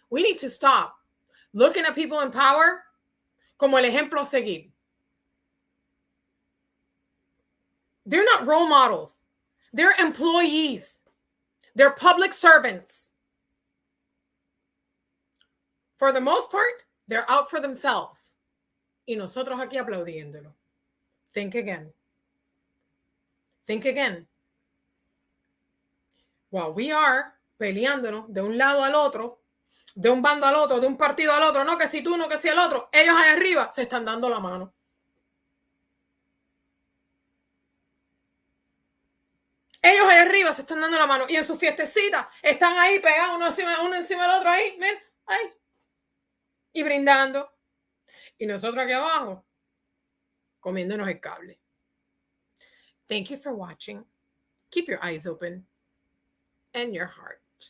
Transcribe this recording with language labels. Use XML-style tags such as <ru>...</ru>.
<en>We need to stop looking at people in power</en> <es>como el ejemplo a seguir.</es> <en>They're not role models. They're employees. They're public servants. For the most part, they're out for themselves.</en> <es>Y nosotros aquí aplaudiéndolo.</es> <en>Think again. Think again. While we are</en> <es>peleándonos de un lado al otro, de un bando al otro, de un partido al otro, no que si tú, no que si el otro, ellos allá arriba se están dando la mano. Ellos allá arriba se están dando la mano y en su fiestecita están ahí pegados uno encima del otro ahí, ven, ahí, y brindando. Y nosotros aquí abajo comiéndonos el cable.</es> <en>Thank you for watching. Keep your eyes open and your heart.</en>